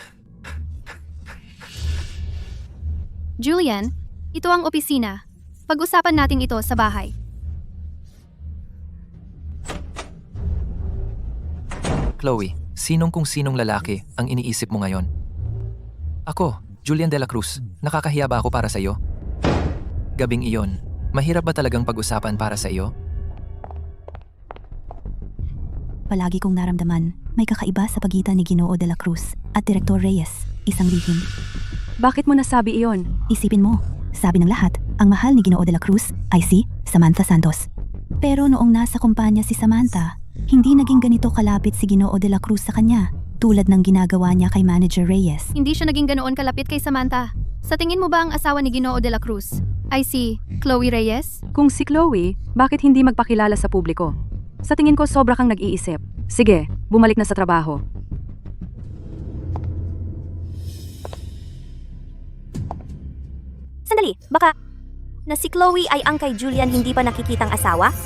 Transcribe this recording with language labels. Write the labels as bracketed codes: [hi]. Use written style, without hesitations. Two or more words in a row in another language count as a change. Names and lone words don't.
[tl] Julian, ito ang opisina. Pag-usapan natin ito sa bahay. Chloe, sinong kung sinong lalaki ang iniisip mo ngayon? Ako, Julian de la Cruz. Nakakahiya ba ako para sa iyo? Gabing iyon, Mahirap ba talagang pag-usapan para sa iyo? Palagi kong naramdaman, may kakaiba sa pagitan ni Ginoo de la Cruz at Direktor Reyes, isang lihim. Bakit mo nasabi iyon? Isipin mo, sabi ng lahat, ang mahal ni Ginoo de la Cruz ay si Samantha Santos. Pero noong nasa kumpanya si Samantha, hindi naging ganito kalapit si Ginoo de la Cruz sa kanya, tulad ng ginagawa niya kay Manager Reyes. Hindi siya naging ganoon kalapit kay Samantha. Sa tingin mo ba ang asawa ni Ginoo de la Cruz ay si Chloe Reyes? Kung si Chloe, bakit hindi magpakilala sa publiko? Sa tingin ko sobra kang nag-iisip. Sige, bumalik na sa trabaho. Sandali, baka na si Chloe ay ang kay Julian hindi pa nakikitang asawa?